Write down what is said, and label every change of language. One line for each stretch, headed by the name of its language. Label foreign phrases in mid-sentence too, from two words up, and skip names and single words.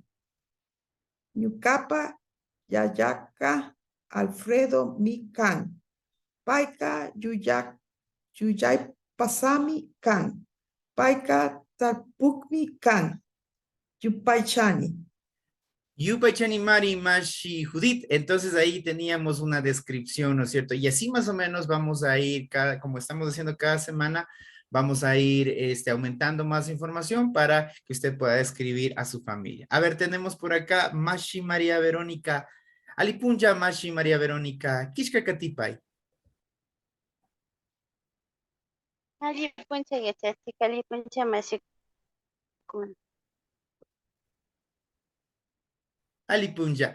Quechua: Ñukapa, Yayaka, Alfredo mi kan. Paika, Yuyay pasami kan. Paika, Tarpukmi kan. Yupaychani. Yupaychani Mari Mashi Judith.
Spanish: Entonces ahí teníamos una descripción, ¿no es cierto? Y así más o menos vamos a ir, como estamos haciendo cada semana, vamos a ir aumentando más información para que usted pueda escribir a su familia. A ver, tenemos por acá Mashi María Verónica.
Quechua: Alipunja Mashi María Verónica. Kishka Katipay. Alipuncha yachachi, alipuncha mashikun. Alipunja.